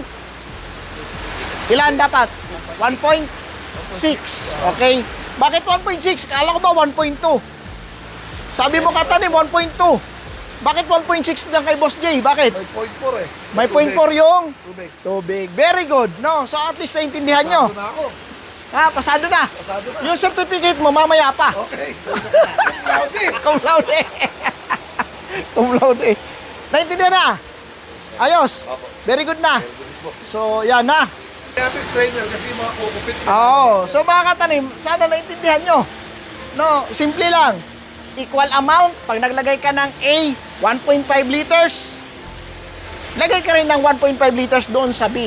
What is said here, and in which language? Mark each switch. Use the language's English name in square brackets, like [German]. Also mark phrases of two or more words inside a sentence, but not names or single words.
[Filipino] Ilan dapat? 1.6. Okay? Bakit 1.6? Kala ko ba 1.2? Sabi mo katanim, 1.2. Bakit 1.6 lang kay Boss J? Bakit? May 0.4 eh. May 0.4 yung Tubig. tubig. [English] Very good. [Filipino] No? So at least naintindihan nyo. Pasado na ako. Ha, pasado na. Pasado na. Yung certificate mo, mamaya pa. Okay. Laude. [Latin] Cum laude. Cum laude. [Filipino] Naintindihan na? Ayos. [English] Very good [Filipino] na. So, yan na. Dati strainer kasi yung mga kukupit. Oo. So, mga katanim, sana naintindihan nyo. No, simple lang. [English] Equal amount. [Filipino] Pag naglagay ka ng A, 1.5 liters, lagay ka rin ng 1.5 liters doon sa B.